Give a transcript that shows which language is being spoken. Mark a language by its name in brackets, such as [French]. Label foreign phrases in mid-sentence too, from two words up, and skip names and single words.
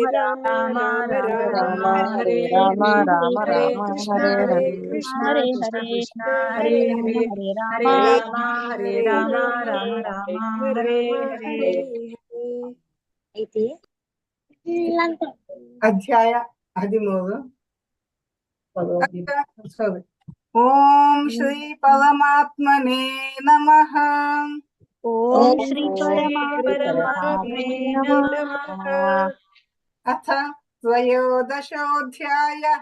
[Sanskrit] ರಾಮ ರಾಮ ರಾಮ ರಾಮ ಹರೇ ಹರೇ ರಾಮ ರಾಮ ಹರೇ ರಾಮ ಕೃಷ್ಣ ಹರೇ ಕೃಷ್ಣ ಹರೇ ಕೃಷ್ಣ ಹರೇ ಹರೇ ಹರೇ ಹರೇ ರಾಮ ಹರೇ ಹರೇ ರಾಮ ರಾಮ ಹರೇ ರಾಮ ಹರೇ ಹರೇ ಹರೇ ಹರೇ. [Kannada] ಅಧ್ಯಾಯ 13. ಸಾರಿ. [Sanskrit] ಓಂ ಶ್ರೀ ಪರಮಾತ್ಮನೇ ನಮಃ. ಓಂ ಶ್ರೀ ಪರಮಾತ್ಮನೇ ನಮಃ. ಅಥ ತ್ರಯೋದಶೋऽಧ್ಯಾಯಃ.